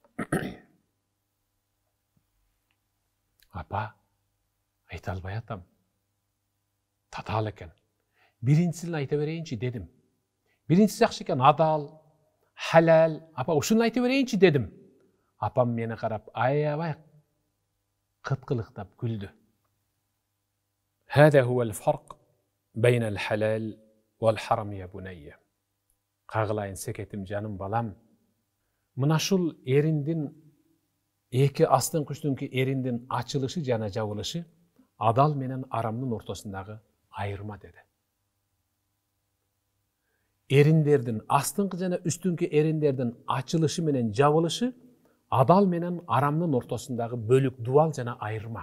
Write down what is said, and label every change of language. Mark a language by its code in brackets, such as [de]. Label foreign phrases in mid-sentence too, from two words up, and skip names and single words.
[ky] Апа, айта албай атам. Татаал экен. Биринчисин айта берейинчи дедим. Биринчиси жакшы экен, адал, халал. Апа, ушуну айта берейинчи дедим. Апам мени карап, аябай кыткылыктап күлдү. [ar] هذا هو الفرق بين الحلال والحرام يا بني. [ky] Кагылайын секетим жаным балам. Мына ушул эриндин эки астыңкы үстүңкү эриндин ачылышы жана жабылышы адал менен арамдын ортосундагы айырма деди. Эриндердин астыңкы жана үстүңкү эриндердин ачылышы менен жабылышы адал менен арамдын ортосундагы бөлүк, дуал жана айырма.